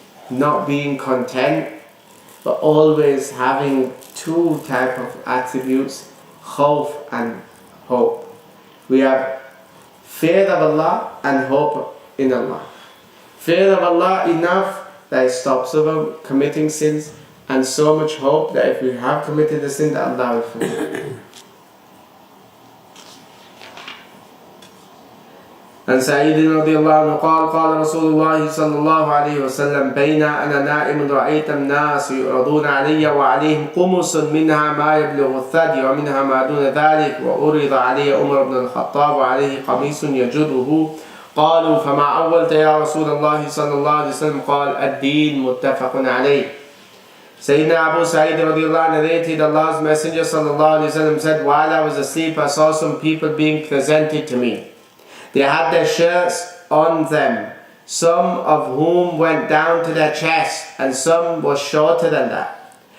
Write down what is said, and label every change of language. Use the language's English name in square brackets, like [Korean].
[English] Not being content, but always having 2 types of attributes, khawf and hope. We have fear of Allah and hope in Allah. Fear of Allah enough that it stops us from committing sins, and so much hope that if we have committed a sin, that Allah will forgive. [Arabic] عن سعيد رضي الله عنه قال قال رسول الله صلى الله عليه وسلم بين أنا نائم رأيت الناس يعرضون علي وعليهم قمص منها ما يبلغ الثدي ومنها ما دون ذلك وأُرِض علي عمر بن الخطاب وعليه قميص يجره قالوا فما أولت يا رسول الله صلى الله عليه وسلم قال الدين متفق عليه. [English] Sayyidina Abu Sa'id radiallahu anhu narrated Allah's Messenger sallallahu alayhi wa sallam said, while I was asleep I saw some people being presented to me. They had their shirts on them, some of whom went down to their chest and some was shorter than that.